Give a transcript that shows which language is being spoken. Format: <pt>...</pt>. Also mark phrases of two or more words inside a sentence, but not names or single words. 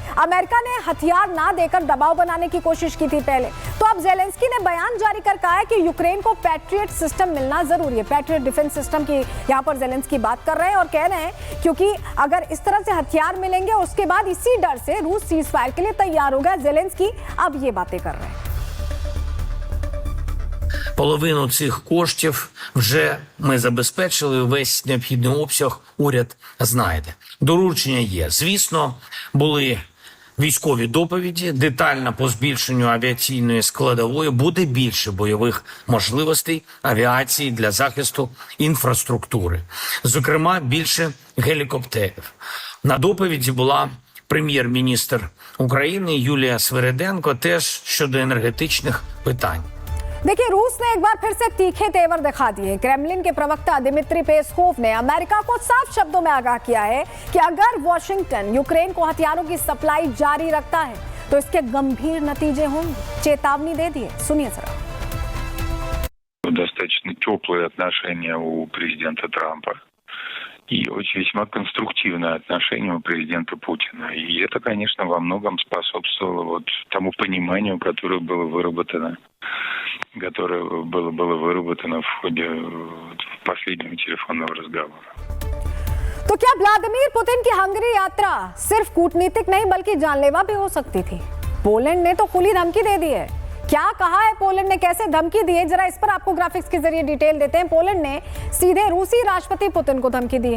<hi>अमेरिका ने हथियार ना देकर दबाव बनाने की कोशिश की थी पहले, तो अब जेलेंस्की ने बयान जारी कर कहा है कि यूक्रेन को पैट्रियट सिस्टम मिलना जरूरी है।</hi> <en>Patriot defense system</en> <hi>की यहाँ पर जेलेंस्की बात कर रहे हैं और कह रहे हैं क्योंकि अगर इस तरह से हथियार मिलेंगे उसके बाद इसी डर से रूस सीज फायर के लिए तैयार हो गया। जेलेंस्की अब ये बातें कर रहे हैं।</hi> <uk>Половину цих коштів вже ми забезпечили, весь необхідний обсяг уряд знаєте. Доручення є. Звісно, були військові доповіді, детально по збільшенню авіаційної складової, буде більше бойових можливостей авіації для захисту інфраструктури. Зокрема, більше гелікоптерів. На доповіді була прем'єр-міністр України Юлія Свериденко теж щодо енергетичних питань.</uk> <hi>देखिए, रूस ने एक बार फिर से तीखे तेवर दिखा दिए। क्रेमलिन के प्रवक्ता दिमित्री पेस्कोव ने अमेरिका को साफ शब्दों में आगाह किया है कि अगर वॉशिंगटन यूक्रेन को हथियारों की सप्लाई जारी रखता है तो इसके गंभीर नतीजे होंगे। चेतावनी दे दी है, सुनिए जरा।</hi> <ru>Достаточно теплые отношения у президента Трампа и очень весьма конструктивное отношение у президента Путина. И это, конечно, во многом способствовало вот тому пониманию, которое было выработано в ходе последнего телефонного разговора.</ru> <hi>तो क्या व्लादिमीर पुतिन की हंगरी यात्रा सिर्फ कूटनीतिक नहीं बल्कि जानलेवा भी हो सकती थी? पोलैंड ने तो खुली धमकी दे दी है। क्या कहा है पोलैंड ने, कैसे धमकी दी है, जरा इस पर आपको ग्राफिक्स के जरिए डिटेल देते हैं। पोलैंड ने सीधे रूसी राष्ट्रपति पुतिन को धमकी दी है।</hi>